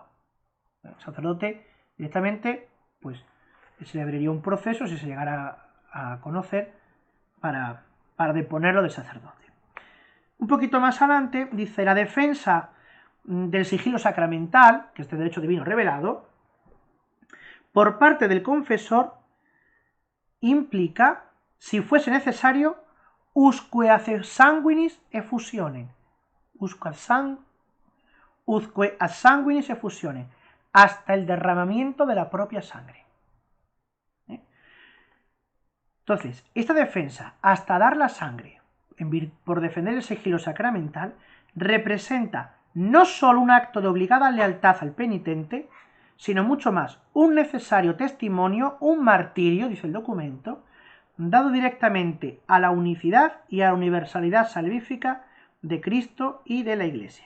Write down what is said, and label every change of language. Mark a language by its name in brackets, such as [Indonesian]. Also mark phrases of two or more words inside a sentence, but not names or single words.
[Spanish] El sacerdote directamente, pues, se le abriría un proceso si se llegara a conocer para deponerlo de sacerdote. Un poquito más adelante dice, la defensa del sigilo sacramental, que es de derecho divino revelado, por parte del confesor implica, si fuese necesario, [Latin] usque ad sanguinis effusionem, [Spanish] hasta el derramamiento de la propia sangre. Entonces, esta defensa, hasta dar la sangre, por defender el sigilo sacramental, representa no solo un acto de obligada lealtad al penitente, sino mucho más, un necesario testimonio, un martirio, dice el documento, dado directamente a la unicidad y a la universalidad salvífica de Cristo y de la Iglesia.